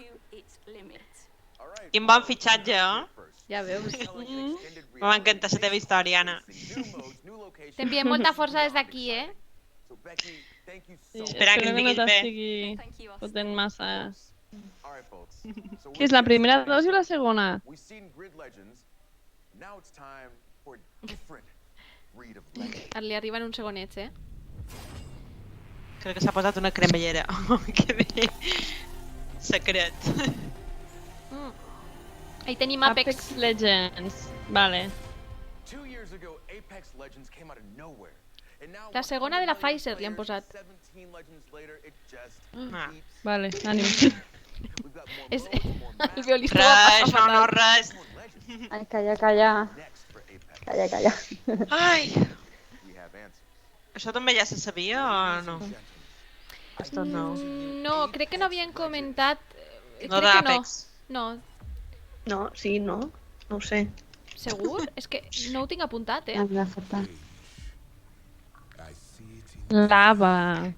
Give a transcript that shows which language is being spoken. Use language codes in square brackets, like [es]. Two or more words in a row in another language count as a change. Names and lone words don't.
[ca] Quin bon fitxatge, Ja veus. M'ha encantat la teva història, Anna. T'enviem molta força des d'aquí, Espera que Espero em que no diguis bé. t'estigui fotent massa. Què és la primera dosi o la segona? [en] We've seen Grid Legends. Now it's time for a different breed of legend. [ca] Li arriben uns segonets, Crec que s'ha posat una cremallera. Que bé. Secret. Ahí tenim Apex. Apex Legends. Vale. [en] 2 years ago, Apex Legends came out of nowhere. And now, [ca] La segona de la Pfizer li han posat. [en] 17 legends later, it just Ah. keeps. [ca] Vale, ànim. [en] We've got more [ca] És... [en] modes, more maps, [ca] El violista ho va Res, passar no, fatal. res. [en] more legends. [ca] Ay, calla. [en] Next for Apex, [ca] Calla. Ai, [en] we have answers. [ca] això també ja se sabia o no? [es] Esto no. [ca] No, crec que no havien comentat... No crec que d'Apex. No, No, sí, no. No ho sé. segur? És que no ho tinc apuntat, [es] Habla fatal. [ca] Lava.